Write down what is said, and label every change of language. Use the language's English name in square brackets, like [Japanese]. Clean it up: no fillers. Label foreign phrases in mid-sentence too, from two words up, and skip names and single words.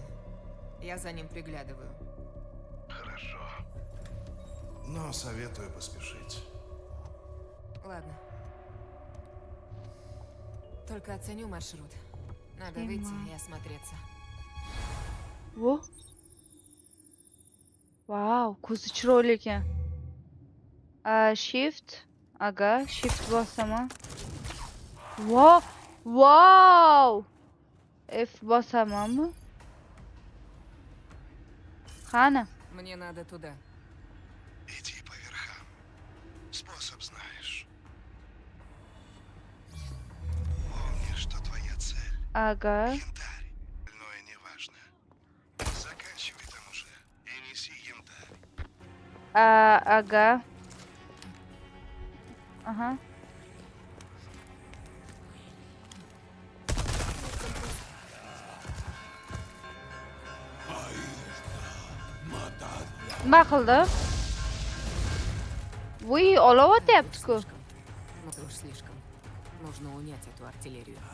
[Russian] Я за ним приглядываю. Хорошо. Но советую поспешить. Ладно. Только оценю маршрут. Надо Понимаю. выйти и осмотреться. Во. [Uzbek] Vau, ko'zi chiroyli ekan. Shift. Aga, shift bosaman. Vau! F bosamanmi? Qani? [Russian] Мне надо туда. Иди по верхам. Способ знаешь. Помни, что твоя цель [Uzbek] Aga. [Russian] — янтарь. Остальное не важно. Заканчивай там уже и неси янтарь. [Uzbek] Aga. Aha. Nima qildi? Voy, olov o'tyapti-ku. [Russian] Ну ты уж слишком. Нужно унять эту артиллерию.